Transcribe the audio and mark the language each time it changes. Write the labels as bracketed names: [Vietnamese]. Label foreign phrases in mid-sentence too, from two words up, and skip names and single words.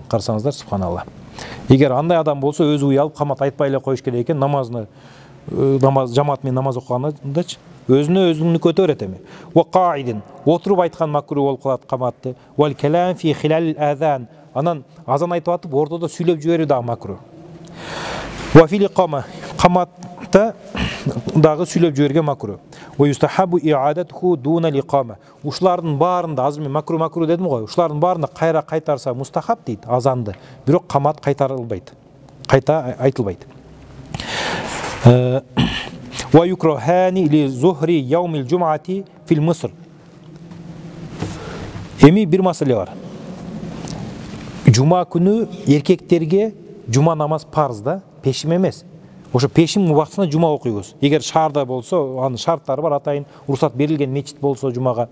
[Kyrgyz] Карасаңыздар, субханалла. Эгер андай адам болсо, өзү уялып камат айтпай эле коюш керек экен, намаз жамаат менен намаз окугандачы, өзүнүн көтө берет эми. [Arabic] وقاعدا, [Kyrgyz] отуруп айткан макру болуп калат каматты. [Arabic] والكلام في خلال الأذان, [Kyrgyz] анан азан айтып атып ортодо сүйлөп жиберүү дагы макру. [Arabic] وفي الإقامة, [Kyrgyz] каматта дагы сүйлөп жиберген макру. [Arabic] ويستحب إعادته دون الإقامة. [Kyrgyz] Ушулардын баарында, азыр мен макру дедим го, ушулардын баарында кайра кайтарса мустахаб дейт азанды, бирок камат кайтарылбайт. Кайта айтылбайт. [Arabic] ويكرهان للظهر يوم الجمعة في المصر. [Kyrgyz] Эми бир маселе бар. Жума күнү эркектерге жума намаз парыз да, пешим эмес. Ошо пешим убактысында жума окуйбуз. Эгер шаарда болсо, анын шарттары бар, атайын уруксат берилген мечит болсо жумага.